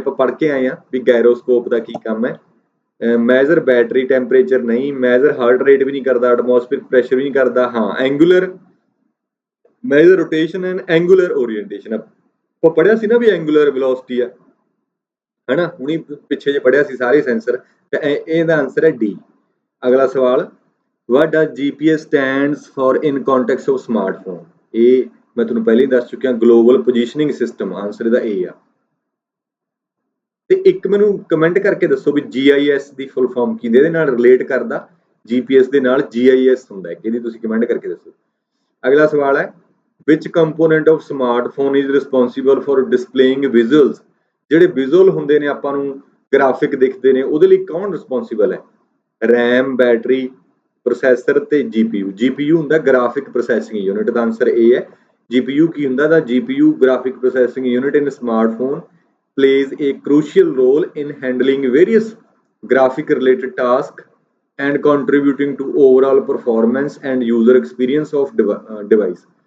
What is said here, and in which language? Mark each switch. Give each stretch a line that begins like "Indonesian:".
Punjabi: ਇਹ ਆਪਾਂ ਪੜ੍ਹ ਕੇ ਆਏ ਆ ਵੀ ਗਾਇਰੋਸਕੋਪ ਦਾ ਕੀ ਕੰਮ ਹੈ। ਮੈਜ਼ਰ ਬੈਟਰੀ ਟੈਂਪਰੇਚਰ ਨਹੀਂ, ਮੈਜ਼ਰ ਹਾਰਟ ਰੇਟ ਵੀ ਨਹੀਂ ਕਰਦਾ, ਐਟਮੋਸਫੇਅਰ ਪ੍ਰੈਸ਼ਰ ਵੀ ਨਹੀਂ ਕਰਦਾ। ਹਾਂ, angular measure rotation and angular orientation. ਆਪਾਂ ਪੜ੍ਹਿਆ ਸੀ ਨਾ ਵੀ ਐਂਗੂਲਰ ਵੈਲੋਸਿਟੀ ਆ, ਹਨਾ, ਹੁਣੀ ਪਿੱਛੇ ਜੇ ਪੜ੍ਹਿਆ ਸੀ ਸਾਰੇ ਸੈਂਸਰ, ਤੇ ਇਹਦਾ ਆਨਸਰ ਹੈ ਡੀ। ਅਗਲਾ ਸਵਾਲ,
English: what does GPS stands for in context of smartphone?
Punjabi: ਇਹ ਮੈਂ ਤੁਹਾਨੂੰ ਪਹਿਲਾਂ ਹੀ ਦੱਸ ਚੁੱਕਿਆ, ਗਲੋਬਲ ਪੋਜੀਸ਼ਨਿੰਗ ਸਿਸਟਮ। ਆਨਸਰ ਇਹਦਾ ਏ ਆ। ਤੇ ਇੱਕ ਮੈਨੂੰ ਕਮੈਂਟ ਕਰਕੇ ਦੱਸੋ ਵੀ GIS ਦੀ ਫੁੱਲ ਫਾਰਮ ਕੀ, ਇਹਦੇ ਨਾਲ ਰਿਲੇਟ ਕਰਦਾ GPS ਦੇ ਨਾਲ GIS ਹੁੰਦਾ ਹੈ, ਕਿਹਦੀ? ਤੁਸੀਂ ਕਮੈਂਟ ਕਰਕੇ ਦੱਸੋ। ਅਗਲਾ ਸਵਾਲ ਹੈ,
English: which component of smartphone is responsible for displaying visuals?
Punjabi: ਜਿਹੜੇ ਵਿਜ਼ੂਅਲ ਹੁੰਦੇ ਨੇ, ਆਪਾਂ ਨੂੰ ਗ੍ਰਾਫਿਕ ਦਿਖਦੇ ਨੇ, ਉਹਦੇ ਲਈ ਕੌਣ ਰਿਸਪੌਂਸੀਬਲ ਹੈ? RAM, ਬੈਟਰੀ, ਪ੍ਰੋਸੈਸਰ ਤੇ GPU। GPU ਹੁੰਦਾ ਗ੍ਰਾਫਿਕ ਪ੍ਰੋਸੈਸਿੰਗ ਯੂਨਿਟ, ਦਾ ਆਨਸਰ ਇਹ ਹੈ। GPU ਕੀ ਹੁੰਦਾ?
English: ਦਾ GPU graphic processing unit in smartphone plays a crucial role in handling various graphic related tasks and contributing to overall performance and user experience of device।